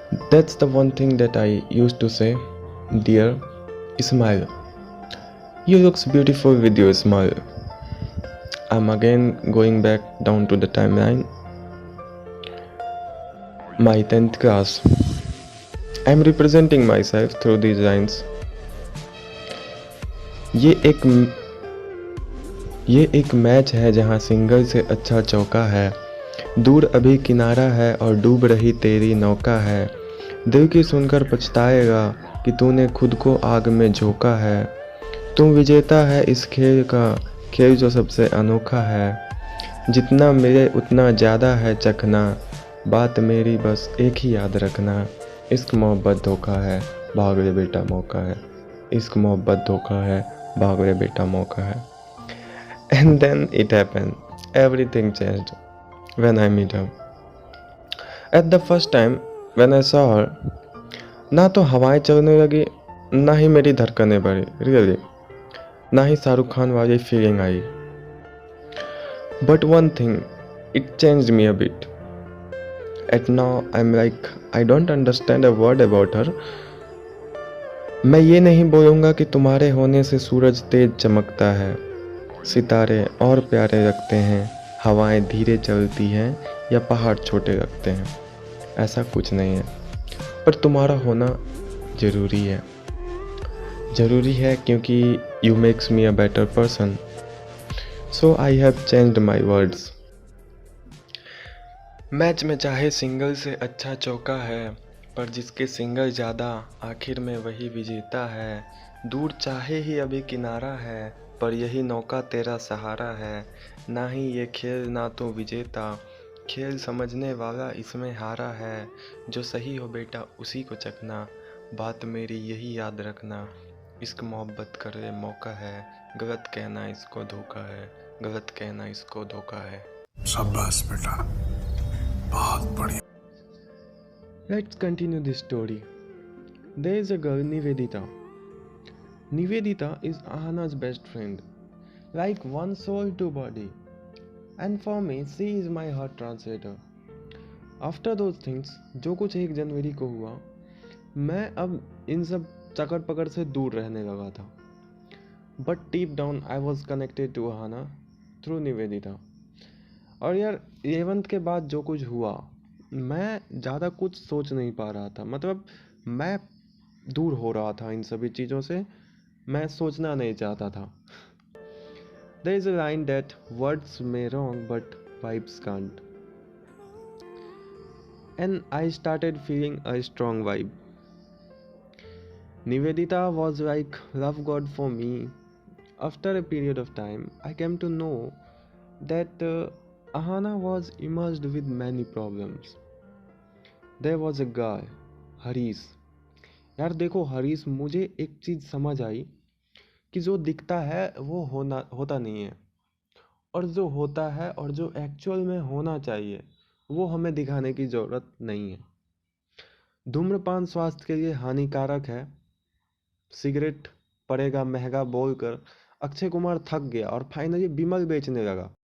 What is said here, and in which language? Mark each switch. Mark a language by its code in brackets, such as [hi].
[en] That's the one thing that I used to say, dear, smile. You looks beautiful with your smile. I'm again going back down to the timeline. My 10th class. I'm representing myself through these lines. [hi] ये एक ये एक match है जहाँ single से अच्छा चौका है। दूर अभी किनारा है और डूब रही तेरी नौका है। दिल की सुनकर पछताएगा कि तूने खुद को आग में झोंका है। तुम विजेता है इस खेल का, खेल जो सबसे अनोखा है। जितना मिले उतना ज़्यादा है चखना। बात मेरी बस एक ही याद रखना। इश्क मोहब्बत धोखा है, भाग रे बेटा मौका है। इश्क मोहब्बत धोखा है, भाग रे बेटा मौका है। [en] And then it happened. Everything changed when I met her. At the first time when I saw her, [hi] ना तो हवाएं चलने लगी, ना ही मेरी धड़कनें बढ़ी, रियली, ना ही शाहरुख खान वाली feeling I. [en] But one thing, it changed me a bit. At now I'm like, I don't understand a word about her. [hi] मैं ये नहीं बोलूँगा कि तुम्हारे होने से सूरज तेज चमकता है, सितारे और प्यारे लगते हैं, हवाएं धीरे चलती हैं या पहाड़ छोटे लगते हैं. ऐसा कुछ नहीं है, पर तुम्हारा होना ज़रूरी है क्योंकि [en] You makes me a better person. So I have changed my words. [hi] Match में चाहे सिंगल से अच्छा चौका है, पर जिसके सिंगल ज़्यादा आखिर में वही विजेता है. दूर चाहे ही अभी किनारा है, पर यही नौका तेरा सहारा है. ना ही ये खेल ना तो विजेता, खेल समझने वाला इसमें हारा है. जो सही हो बेटा उसी को चखना, बात मेरी यही याद रखना. इश्क मोहब्बत करे मौका है, गलत कहना इसको धोखा है, गलत कहना इसको धोखा है. शाबाश बेटा, बहुत बढ़िया. [en] Let's continue this story. There is a girl, Nivedita. Nivedita is Ahana's best friend, like one soul, two body. And for me, she is my heart translator. After those things, [hi] जो कुछ 1 जनवरी को हुआ, मैं अब इन सब चकर पकड़ से दूर रहने लगा था. [en] But deep down, I was connected to Ahana through Nivedita. [hi] और यार 11th के बाद जो कुछ हुआ, मैं ज़्यादा कुछ सोच नहीं पा रहा था. मतलब मैं दूर हो रहा था इन सभी चीज़ों से. मैं सोचना नहीं चाहता था. [en] There is a line that words may wrong but vibes can't. And I started feeling a strong vibe. Nivedita was like love god for me. After a period of time, I came to know that Ahana was immersed with many problems. There was a guy, Harish. [hi] यार देखो हरीश, मुझे एक चीज़ समझ आई कि जो दिखता है वो होता नहीं है, और जो होता है और जो एक्चुअल में होना चाहिए वो हमें दिखाने की ज़रूरत नहीं है. धूम्रपान स्वास्थ्य के लिए हानिकारक है. सिगरेट पड़ेगा महंगा बोलकर अक्षय कुमार थक गया और फाइनली विमल बेचने लगा.